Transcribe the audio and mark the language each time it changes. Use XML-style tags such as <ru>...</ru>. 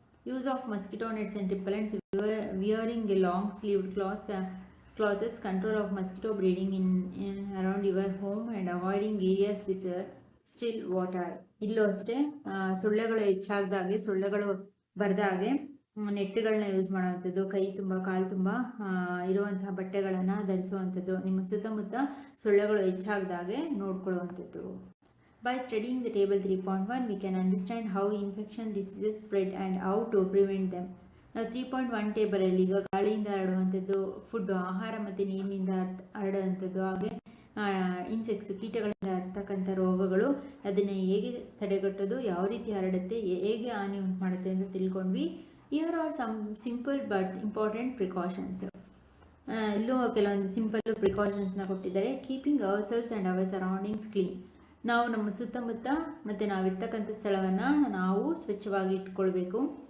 <en>Use of mosquito nets and repellents, wearing a long sleeved clothes, control of mosquito breeding in around your home and avoiding areas with still water.</en> <kn>ಇಲ್ಲೂ ಅಷ್ಟೇ ಸೊಳ್ಳೆಗಳು ಹೆಚ್ಚಾಗ್ದಾಗೆ, ಸೊಳ್ಳೆಗಳು ಬರ್ದಾಗೆ ನೆಟ್ಗಳನ್ನ use ಮಾಡುವಂಥದ್ದು, ಕೈ ತುಂಬ ಕಾಲು ತುಂಬ ಇರುವಂತಹ ಬಟ್ಟೆಗಳನ್ನು ಧರಿಸುವಂಥದ್ದು, ನಿಮ್ಮ ಸುತ್ತಮುತ್ತ ಸೊಳ್ಳೆಗಳು ಹೆಚ್ಚಾಗದಾಗೆ ನೋಡ್ಕೊಳ್ಳುವಂಥದ್ದು.</kn> <en>By studying the table 3.1, we can understand how infection diseases spread and how to prevent them.</en> <kn>ನಾವು 3.1 ಟೇಬಲಲ್ಲಿ ಈಗ ಗಾಳಿಯಿಂದ ಹರಡುವಂಥದ್ದು, ಫುಡ್ ಆಹಾರ ಮತ್ತು ನೀರಿನಿಂದ ಹರಡುವಂಥದ್ದು, ಹಾಗೆ ಇನ್ಸೆಕ್ಟ್ಸ್ ಕೀಟಗಳಿಂದ ಹರಡ್ತಕ್ಕಂಥ ರೋಗಗಳು, ಅದನ್ನು ಹೇಗೆ ತಡೆಗಟ್ಟೋದು, ಯಾವ ರೀತಿ ಹರಡುತ್ತೆ, ಹೇಗೆ ಹಾನಿ ಉಂಟು ಮಾಡುತ್ತೆ ಅಂತ ತಿಳ್ಕೊಂಡ್ವಿ.</kn> <en>Here are some simple but important precautions.</en> <kn>ಇಲ್ಲೂ ಕೆಲವೊಂದು ಸಿಂಪಲ್ ಪ್ರಿಕಾಷನ್ಸ್ನ ಕೊಟ್ಟಿದ್ದಾರೆ.</kn> <en>Keeping ourselves and our surroundings clean.</en> <kn>ನಾವು ನಮ್ಮ ಸುತ್ತಮುತ್ತ ಮತ್ತು ನಾವಿರ್ತಕ್ಕಂಥ ಸ್ಥಳವನ್ನು ನಾವು ಸ್ವಚ್ಛವಾಗಿ ಇಟ್ಕೊಳ್ಬೇಕು.</kn>